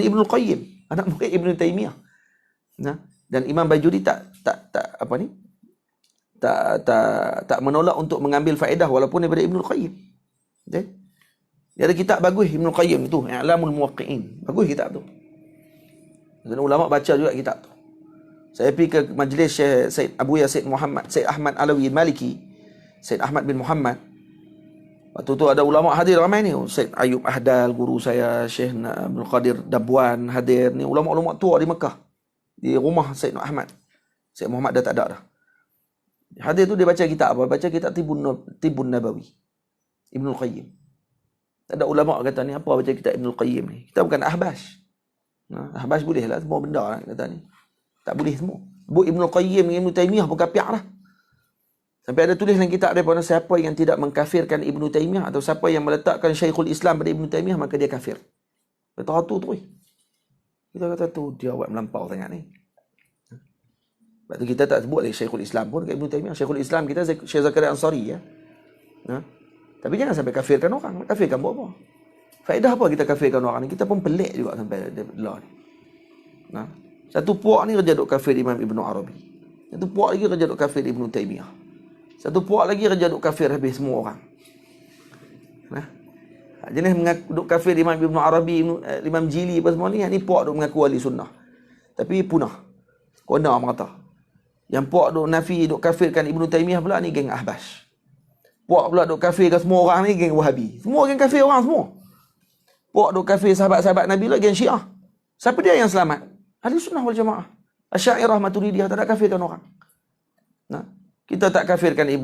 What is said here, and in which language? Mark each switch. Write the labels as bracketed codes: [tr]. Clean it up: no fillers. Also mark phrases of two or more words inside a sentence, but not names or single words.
[ms] Ibnu Qayyim, anak murid Ibnu Taimiyah. Dan Imam Bajuri tak menolak untuk mengambil faedah walaupun daripada Ibnu Qayyim. Okay? Dia ada kitab bagus Ibnu Qayyim tu, I'lamul Muwaqqi'in. Bagus kitab tu. Dan ulama baca juga kitab tu. Saya pergi ke majlis Syekh Said Abu Yasid Muhammad, Said Ahmad Alawi Maliki, Said Ahmad bin Muhammad. Waktu tu ada ulama hadir ramai ni. Said Ayub Ahdal, guru saya, Syekh Abdul Qadir Dabwan hadir ni. Ulama-ulama tua di Mekah. Di rumah Said Ahmad. Said Muhammad dah tak ada dah. Hadir tu dia baca kitab apa? Baca kitab Tibun Nabawi. Ibnu Qayyim. Ada ulama kata ni, apa baca kitab Ibnu Qayyim ni? Kita bukan ahbash. Ahbash boleh lah semua benda lah, kata ni. Tak boleh semua. Bu Ibnu Qayyim dengan Ibnu Taimiyah pun kafir lah. Sampai ada tulis dalam kitab daripada siapa yang tidak mengkafirkan Ibnu Taimiyah atau siapa yang meletakkan Syekhul Islam pada Ibnu Taimiyah, maka dia kafir. Betul tu tu. Kita kata tu dia buat melampau sangat ni. Sebab tu kita tak sebut lagi Syekhul Islam pun dekat Ibnu Taimiyah. Syekhul Islam kita Syekh Zakaria Ansari ya. Tapi jangan sampai kafirkan orang. Kafirkan buat apa? Faedah apa kita kafirkan orang ni? Kita pun pelik juga sampai lah ni. Satu puak ni kerja duk kafir Imam Ibn Arabi. Satu puak lagi kerja duk kafir Ibnu Taimiyah. Satu puak lagi kerja duk kafir habis semua orang. Jenis duk kafir Imam Ibn Arabi, Imam Jili apa semua ni, ni puak duk mengaku ahli sunnah. Tapi punah. Kona merata. Yang puak duk nafi, duk kafirkan Ibnu Taimiyah pula ni geng Ahbash. Puak pula duk kafirkan semua orang ni geng Wahabi. Semua geng kafir orang semua. Puak duk kafir sahabat-sahabat Nabi lah geng Syiah. Siapa dia yang selamat? Ahli sunnah wal jamaah. Asy'ariyah Maturidiyah tak kafirkan orang. Kita tak kafirkan Ibnu Taimiyah.